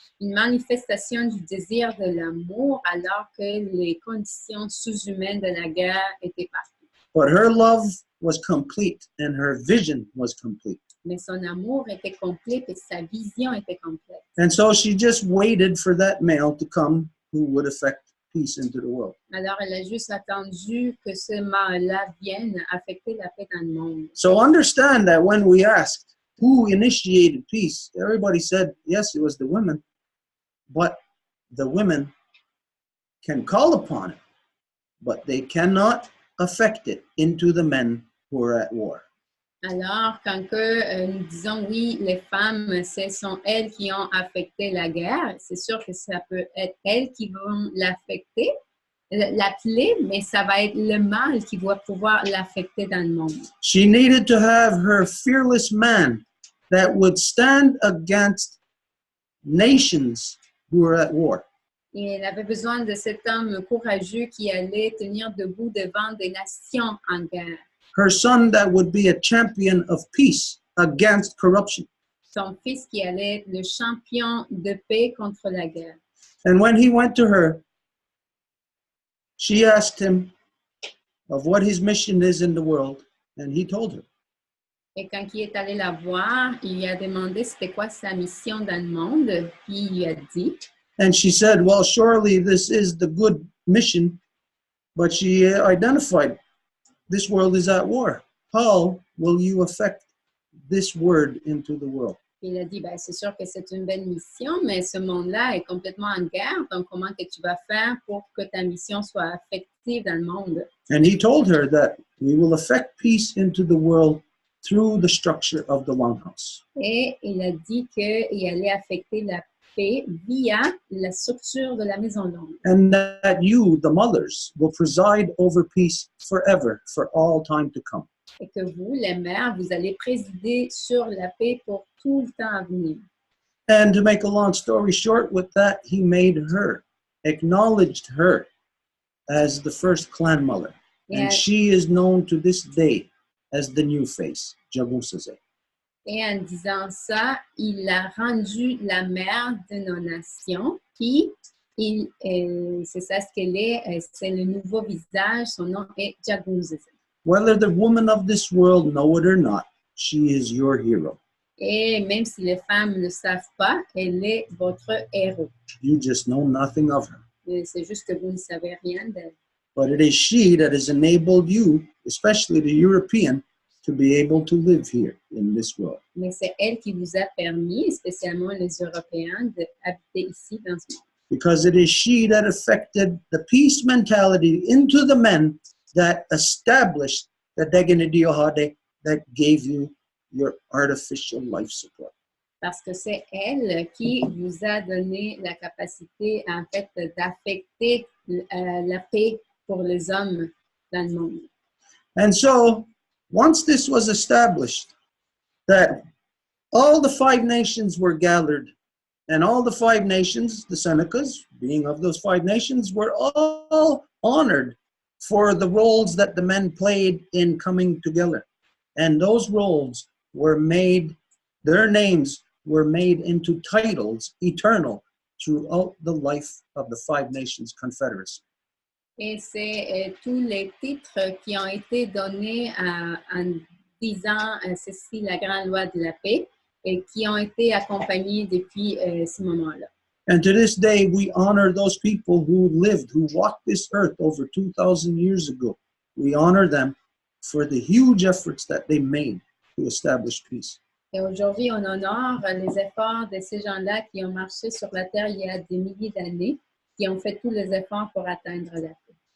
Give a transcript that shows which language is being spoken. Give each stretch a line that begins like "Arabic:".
French: Une manifestation du désir de l'amour alors que les conditions sous-humaines de la guerre étaient partout.
English: But her love was complete and her vision was complete.
French: Mais son amour était complet et sa vision était complète.
English: And so she just waited for that male to come who would affect peace into the world.
French: Alors, elle a juste attendu que ce mâle-là vienne affecter la paix dans le monde.
English: So understand that when we asked who initiated peace, everybody said, yes, it was the women. But the women can call upon it, but they cannot affect it into the men who are at war.
French: Alors, quand nous disons oui, les femmes, ce sont elles qui ont affecté la guerre, c'est sûr que ça peut être elles qui vont l'affecter, l'appeler, mais ça va être le mâle qui va pouvoir l'affecter dans le monde.
English: She needed to have her fearless man that would stand against nations who are at war.
French: Et elle avait besoin de cet homme courageux qui allait tenir debout devant des nations en guerre.
English: Her son that would be a champion of peace against corruption.
French: Son fils qui allait être le champion de paix contre la guerre.
English: And when he went to her, she asked him of what his mission is in the world, and he told her.
French: Et quand il est allé la voir, il lui a demandé c'était quoi sa mission dans le monde, puis il lui a dit.
English: And she said, well, surely this is the good mission, but she identified this world is at war. How will you affect this word into the world?
French: Il a dit, ben, c'est sûr que c'est une belle mission, mais ce monde-là est complètement en guerre, donc comment que tu vas faire pour que ta mission soit affective dans le monde?
English: And he told her that we will affect peace into the world through the structure of the longhouse.
French: Et il a dit qu'il allait affecter la paix via la structure de la maison longue.
English: And that you, the mothers, will preside over peace forever, for all time to come.
French: Et que vous, les mères, vous allez présider sur la paix pour tout le temps à venir.
English: And to make a long story short with that, he made her, acknowledged her as the first clan mother. And
French: Et,
English: she is known to this day as the new face, Jagusase.
French: et en disant ça, il a rendu la mère de nos nations, puis c'est ça ce qu'elle est, c'est le nouveau visage, son nom est Jagusase.
English: Whether the women of this world know it or not, she is your hero.
French: Et même si les femmes ne le savent pas, elle est votre héros.
English: You just know nothing of her.
French: C'est juste que vous ne savez rien d'elle.
English: But it is she that has enabled you, especially the European, to be able to live here in this world.
French: Mais c'est elle qui vous a permis, spécialement les Européens, d'habiter ici dans ce monde.
English: Because it is she that affected the peace mentality into the men that established the Degenidiohade that gave you your artificial life support.
French: Parce que c'est elle qui vous a donné la capacité, en fait, d'affecter la paix pour les hommes dans le monde.
English: And so, once this was established, that all the 5 nations were gathered, and all the 5 nations, the Senecas, being of those 5 nations, were all honored for the roles that the men played in coming together. And those roles were made, their names were made into titles eternal throughout the life of the 5 nations confederacy.
French: Et c'est tous les titres qui ont été donnés en disant ceci, la grande loi de la paix, et qui ont été accompagnés depuis ce moment-là.
English: And to this day, we honor those people who lived, who walked this earth over 2,000 years ago. We honor them for the huge efforts that they made to establish peace.
French: Et aujourd'hui, on honore les efforts de ces gens-là qui ont marché sur la terre il y a des milliers d'années, qui ont fait tous les efforts pour atteindre la paix.